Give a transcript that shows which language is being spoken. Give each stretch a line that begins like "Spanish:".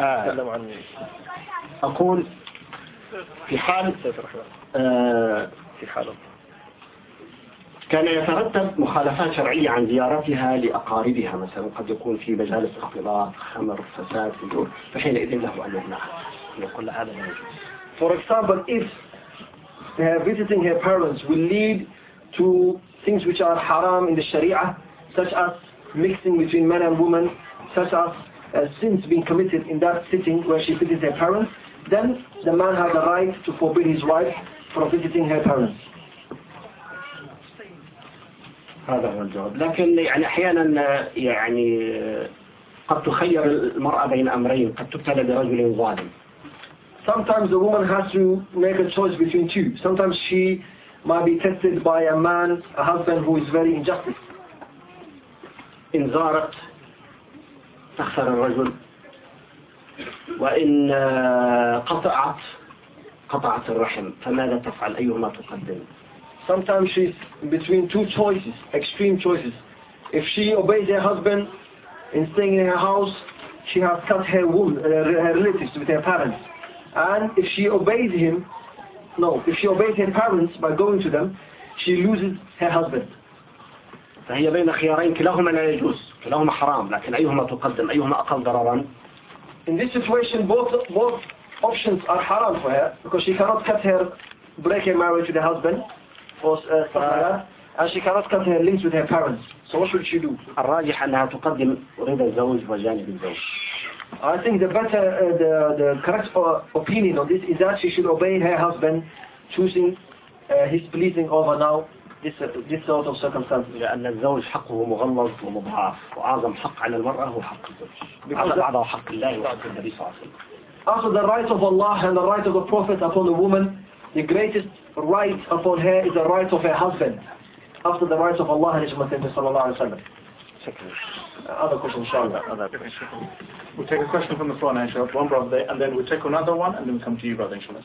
Arabic: أتكلم عن في حال كان يترتب مخالفات شرعية عن زيارتها لأقاربها مثلا قد يكون في مجالس اختلاط خمر فساد فجور فحينئذ له أن يمنعها يقول لها هذا لا يجوز
English: For example if visiting her parents will lead to things which are haram in the sharia such as mixing between men and women such as sins being committed in that sitting where she visits her parents, then the man has the right to forbid his wife from visiting her parents.
Arabic: هذا هو الجواب. لكن يعني أحياناً يعني قد تخير المرأة بين أمرين قد تبتلى برجل ظالم.
English: Sometimes the woman has to make a choice between two. Sometimes she might be tested by a husband who is very injustice.
Arabic: إن زارت تخسر الرجل، وإن قطعت قطعت الرحم، فماذا تفعل؟ أيهما تقدم؟
English: Sometimes she's between two choices, extreme choices. If she obeys her husband in staying in her house, she has cut her wool, her relatives with her parents. And if she obeys him, no, if she obeys her parents by going to them, she loses her husband.
Arabic: فهي بين خيارين كلاهما لا يجوز، كلاهما حرام، لكن أيهما تقدم؟ أيهما أقل ضررا؟
English: In this situation, both options are haram for her because she cannot cut her break her marriage with her husband. And she cannot cut her links with her parents. So what should she do?
Arabic: الراجح أنها تقدم أريد الزوج وجانب الزوج.
English: I think the better the correct opinion on this is that she should obey her husband, choosing his pleasing over now this sort of circumstances.
Arabic: لأن الزوج حقه مغلظ ومضاعف، وأعظم حق على المرأة هو حق الزوج. هذا بعض حق الله وحق النبي صلى الله عليه وسلم.
English: Also the right of Allah and the right of the Prophet upon a woman. The greatest right upon her is the right of her husband, after the rights of Allah and His Messenger, sallallahu alaihi wasallam. Other question, inshallah. We'll take a question from the floor, inshallah. One brother, and then we'll take another one, and then we'll come to you, brother, inshallah.